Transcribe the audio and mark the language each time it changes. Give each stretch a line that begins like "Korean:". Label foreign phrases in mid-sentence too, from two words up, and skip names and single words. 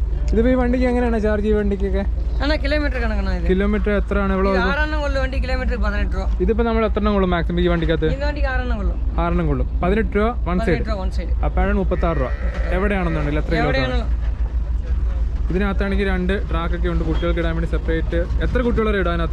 Malayalam: ഇതിപ്പോൾ ഈ വണ്ടിക്ക് എങ്ങനെയാണ് ചാർജ് ഈ വണ്ടിക്കൊക്കെ?
Tamil: ஆனால் கிலோமீட்டர் கணக்குண்ணா இது.
Malayalam: കിലോമീറ്റർ എത്രയാണ്? എவ்வளோ? 6 എണ്ണം കൊള്ളും വണ്ടി, കിലോമീറ്റർ 18 രൂപ. ഇതിപ്പോൾ നമ്മൾ എത്ര എണ്ണം കൊള്ളും മാക്സിമം ഈ വണ്ടിക്കകത്ത്? இந்த വണ്ടിക്ക് 6 എണ്ണം കൊള്ളും. 6 എണ്ണം കൊള്ളും. 18 രൂപ
English: one side. one side.
Malayalam: അപ്പോഴാണ് 36 രൂപ. എവിടെയാണെന്നുണ്ടെങ്കിൽ എത്ര കിലോമീറ്റർ? ഇതിനകത്താണെങ്കിൽ 2 ട്രാക്കൊക്കെ ഉണ്ട് കുട്ടികൾക്ക് ഇടാൻ വേണ്ടി സെപ്പറേറ്റ്. എത്ര കുട്ടികളെ ഇടാൻ അതിനകത്ത്?